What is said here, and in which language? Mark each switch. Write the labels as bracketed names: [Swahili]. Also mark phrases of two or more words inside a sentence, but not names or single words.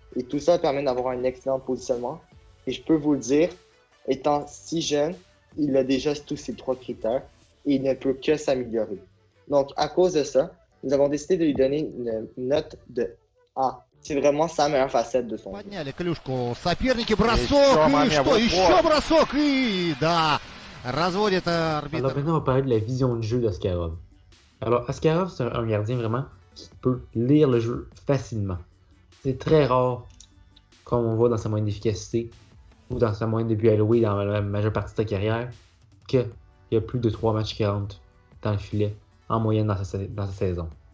[French] Et tout ça permet d'avoir un excellent positionnement. Et je peux vous le dire, étant si jeune, il a déjà tous ces 3 critères et il ne peut que s'améliorer. Donc, à cause de ça, nous avons décidé de lui donner une note de A. C'est vraiment sa meilleure facette de son jeu. [Russian] Подняли клюшку. Соперники, бросок, и что? Еще бросок, и да, разводит [French] Alors [Russian] арбитр. [French] maintenant, on va parler de la vision de jeu d'Askarov. Alors, Askarov, c'est un gardien vraiment qui peut lire le jeu facilement. C'est très rare, comme on voit dans sa moyenne d'efficacité ou dans sa moyenne de buts alloués dans la majeure partie de sa carrière, qu'il y a plus de 3 matchs qui rentrent dans le filet en moyenne dans sa saison.